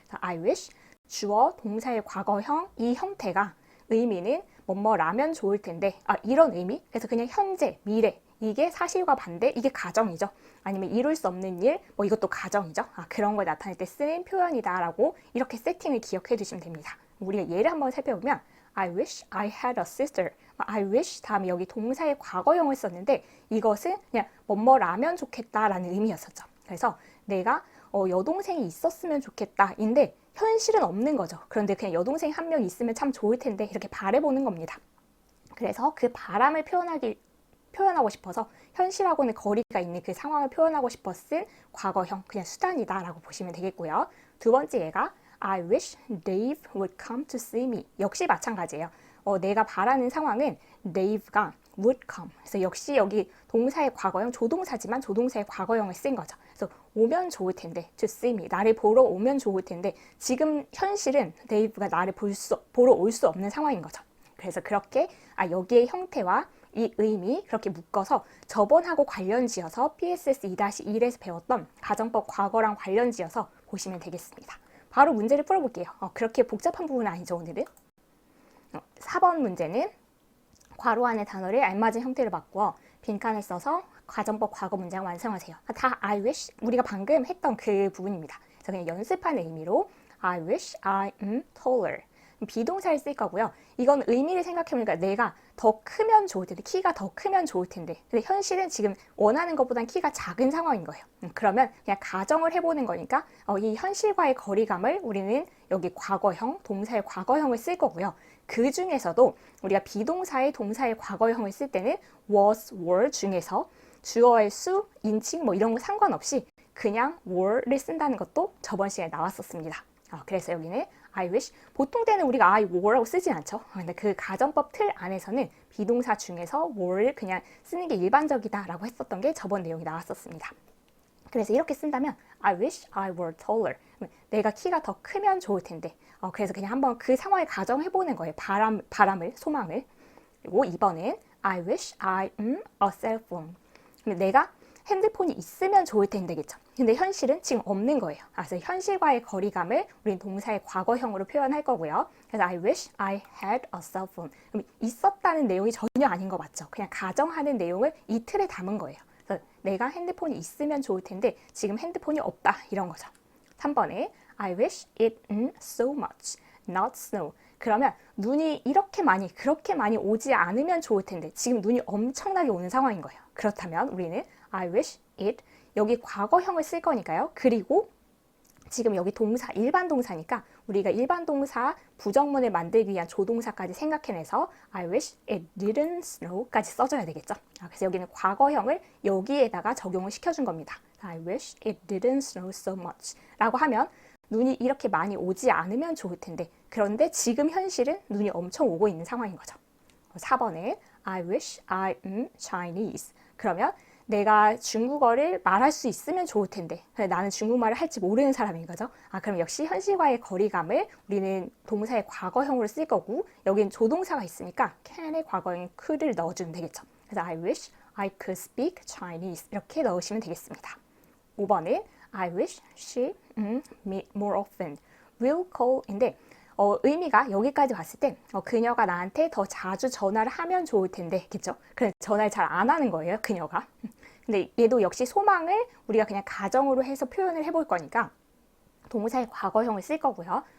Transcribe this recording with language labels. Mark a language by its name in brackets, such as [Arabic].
[English] I wish, [Korean] 주어, 동사의 과거형 이 형태가 의미는 뭐뭐라면 좋을 텐데 이런 의미 그래서 그냥 현재, 미래 이게 사실과 반대 이게 가정이죠. 아니면 이룰 수 없는 일 이것도 가정이죠. 그런 걸 나타낼 때 쓰는 표현이다 라고 이렇게 세팅을 기억해 두시면 됩니다. 우리가 예를 한번 살펴보면 [English] I wish I had a sister. I wish [Korean] 다음에 여기 동사의 과거형을 썼는데 이것은 그냥 뭐뭐라면 좋겠다라는 의미였었죠. 그래서 내가 여동생이 있었으면 좋겠다인데 현실은 없는 거죠. 그런데 그냥 여동생이 한 명 있으면 참 좋을 텐데 이렇게 바라보는 겁니다. 그래서 그 바람을 표현하고 싶어서 현실하고는 거리가 있는 그 상황을 표현하고 싶었을 과거형 그냥 수단이다 라고 보시면 되겠고요. 두 번째 예가 [English] I wish Dave would come to see me. [Korean] 역시 마찬가지예요. 내가 바라는 상황은 Dave가 [English] would come. [Korean] 그래서 역시 여기 동사의 과거형 조동사지만 조동사의 과거형을 쓴 거죠. 그래서 오면 좋을 텐데 [English] to see me. [Korean] 나를 보러 오면 좋을 텐데 지금 현실은 Dave가 나를 보러 올 수 없는 상황인 거죠. 그래서 그렇게 여기의 형태와 이 의미 그렇게 묶어서 저번하고 관련 지어서 PSS 2-1에서 배웠던 가정법 과거랑 관련 지어서 보시면 되겠습니다. 바로 문제를 풀어볼게요. 그렇게 복잡한 부분은 아니죠 오늘은. 4번 문제는 괄호 안의 단어를 알맞은 형태로 바꾸어 빈칸을 써서 가정법 과거 문장 완성하세요. 다 [English] I wish [Korean] 우리가 방금 했던 그 부분입니다. 그래서 그냥 연습하는 의미로 [English] I wish I am taller. [Korean] 비동사를 쓸 거고요. 이건 의미를 생각해보니까 내가 더 크면 좋을 텐데 키가 더 크면 좋을 텐데 근데 현실은 지금 원하는 것보단 키가 작은 상황인 거예요. 그러면 그냥 가정을 해보는 거니까 이 현실과의 거리감을 우리는 여기 과거형, 동사의 과거형을 쓸 거고요. 그 중에서도 우리가 비동사의 동사의 과거형을 쓸 때는 was, were 중에서 주어의 수, 인칭 이런 거 상관없이 그냥 were를 쓴다는 것도 저번 시간에 나왔었습니다. 그래서 여기는 [English] I wish. [Korean] 보통 때는 우리가 [English] I were [Korean] 라고 쓰진 않죠. 근데 그 가정법 틀 안에서는 비동사 중에서 were를 그냥 쓰는 게 일반적이다라고 했었던 게 저번 내용이 나왔었습니다. 그래서 이렇게 쓴다면 [English] I wish I were taller. [Korean] 내가 키가 더 크면 좋을 텐데. 그래서 그냥 한번 그 상황을 가정해보는 거예요. 바람을, 소망을. 그리고 2번은 [English] I wish I a cell phone. [Korean] 내가 핸드폰이 있으면 좋을 텐데겠죠. 근데 현실은 지금 없는 거예요. 그래서 현실과의 거리감을 우린 동사의 과거형으로 표현할 거고요. 그래서 [English] I wish I had a cell phone. [Korean] 그럼 있었다는 내용이 전혀 아닌 거 맞죠? 그냥 가정하는 내용을 이 틀에 담은 거예요. 그래서 내가 핸드폰이 있으면 좋을 텐데 지금 핸드폰이 없다 이런 거죠. 3번에 [English] I wish it so much, not snow. [Korean] 그러면 눈이 이렇게 많이 그렇게 많이 오지 않으면 좋을 텐데 지금 눈이 엄청나게 오는 상황인 거예요. 그렇다면 우리는 [English] I wish it [Korean] 여기 과거형을 쓸 거니까요. 그리고 지금 여기 동사 일반 동사니까 우리가 일반 동사 부정문을 만들기 위한 조동사까지 생각해내서 [English] I wish it didn't snow [Korean] 까지 써줘야 되겠죠. 그래서 여기는 과거형을 여기에다가 적용을 시켜준 겁니다. [English] I wish it didn't snow so much [Korean] 라고 하면 눈이 이렇게 많이 오지 않으면 좋을 텐데 그런데 지금 현실은 눈이 엄청 오고 있는 상황인 거죠. [English] 4번에 I wish I am Chinese. [Korean] 그러면 내가 중국어를 말할 수 있으면 좋을 텐데 나는 중국말을 할지 모르는 사람인 거죠. 그럼 역시 현실과의 거리감을 우리는 동사의 과거형으로 쓸 거고 여긴 조동사가 있으니까 can의 과거형 could를 넣어주면 되겠죠. 그래서 [English] I wish I could speak Chinese [Korean] 이렇게 넣으시면 되겠습니다. 5번은 [English] I wish she meet more often. will call [Korean] 인데 의미가 여기까지 봤을 때 그녀가 나한테 더 자주 전화를 하면 좋을 텐데 그렇죠? 그래 전화를 잘 안 하는 거예요 그녀가. 근데 얘도 역시 소망을 우리가 그냥 가정으로 해서 표현을 해볼 거니까 동사의 과거형을 쓸 거고요.